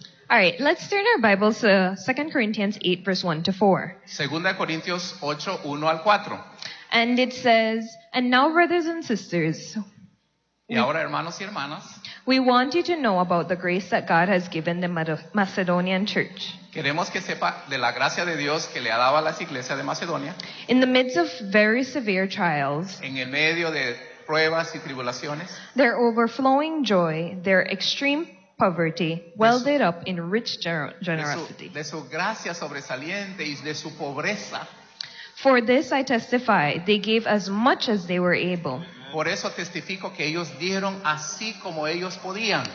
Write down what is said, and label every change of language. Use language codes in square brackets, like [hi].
[en] All right, let's turn our Bibles to 2 Corinthians 8, verse 1 to 4. [es] 2 Corintios 8, 1 al 4. [en] And it says, and now brothers and sisters, [es] y ahora, hermanos y hermanas, [en] we want you to know about the grace that God has given the Macedonian church. [es] Queremos que sepa de la gracia de Dios que le ha dado a las iglesias de Macedonia. [en] In the midst of very severe trials, [es] en el medio de pruebas y tribulaciones, [en] their overflowing joy, their extreme poverty, welded up in rich generosity. [es] De su gracia sobresaliente y de su pobreza. [en] For this I testify, they gave as much as they were able. [es] Por eso testifico que ellos dieron así como ellos podían.